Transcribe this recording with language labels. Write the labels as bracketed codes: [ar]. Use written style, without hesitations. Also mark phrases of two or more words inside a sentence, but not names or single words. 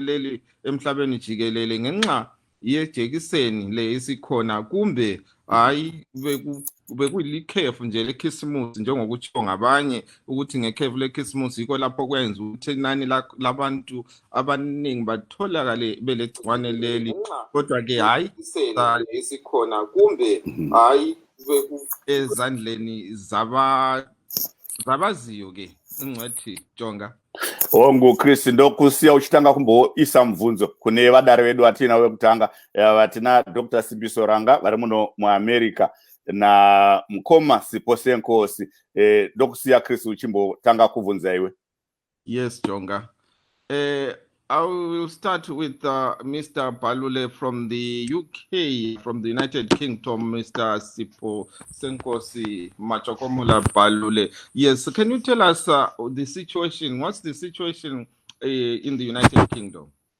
[nd] leli emhlabeni jikelele ngenxa yejekiseni le isikhona kumbe hayi bekulikhefu nje lekhisimusi njengokutshiwo ngabanye ukuthi ngekhefu lekhisimusi yikho lapho kwenza ukuthi inani labantu abaningi batholakale belegciwane leli kodwa ke hayi isikhona kumbe hayi ezandleni zabaziyo ke ingcwethi jonga [sn] Chris ndokusiya uchitanga kumboisa mubvunzo kune vadare vedu vatina vekutanga vatina Dr. Simbiso Ranga vari muno muAmerica na mukoma Siposenkosi ndokusiya Chris uchimbotanga kubvunza iwe. [en] Yes jonga I will start with Mr. Balule from the UK, from the United Kingdom, Mr. Siposenkosi Machokomola Balule. Yes, can you tell us the situation? What's the situation in the United Kingdom?